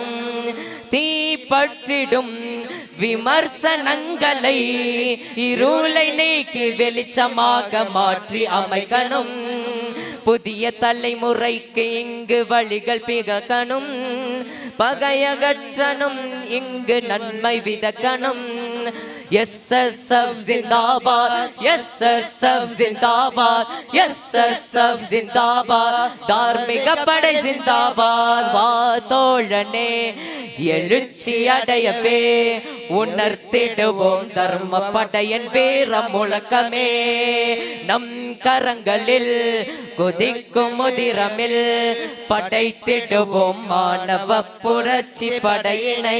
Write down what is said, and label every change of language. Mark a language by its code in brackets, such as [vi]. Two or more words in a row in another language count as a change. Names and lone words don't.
[ta] தீப்பற்றிடும் விமர்சனங்களை இருளை நீக்கி வெளிச்சமாக மாற்றி அமைக்கணும். புதிய தலைமுறைக்கு இங்கு வழிகள் பிறக்கணும், பகையகற்றணும், இங்கு நன்மை விதக்கணும். [hi] SSF जिंदाबाद, SSF जिंदाबाद, SSF जिंदाबाद, धार्मिक पड़े जिंदाबाद. [ta] வாதோழனே எழுச்சி அடையவே உணர்த்திடுவோம் தர்ம படையின் வீர முழக்கமே. நம் கரங்களில் கொதிக்கும் முதிரமில் படைத்திடுவோம் மாணவ புரட்சி படையினை.